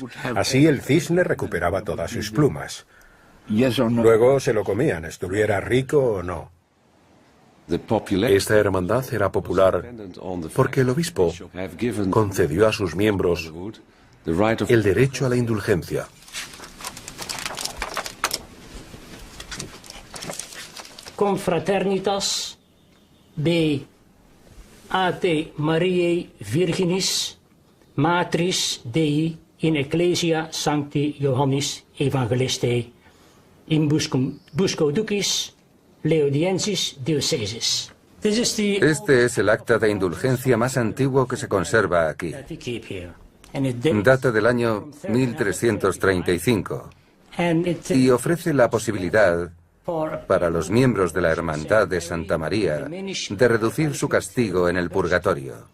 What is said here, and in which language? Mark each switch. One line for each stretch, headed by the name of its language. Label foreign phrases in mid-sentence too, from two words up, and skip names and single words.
Spanish: Así el cisne recuperaba todas sus plumas. Luego se lo comían, estuviera rico o no. Esta hermandad era popular porque el obispo concedió a sus miembros el derecho a la indulgencia.
Latin: Confraternitas Beate Mariae Virginis Matris Dei in Ecclesia Sancti Johannis Evangeliste in Busco Ducis Leodiensis Diocesis.
Spanish: Este es el acta de indulgencia más antiguo que se conserva aquí. Data del año 1335 y ofrece la posibilidad para los miembros de la Hermandad de Santa María de reducir su castigo en el purgatorio.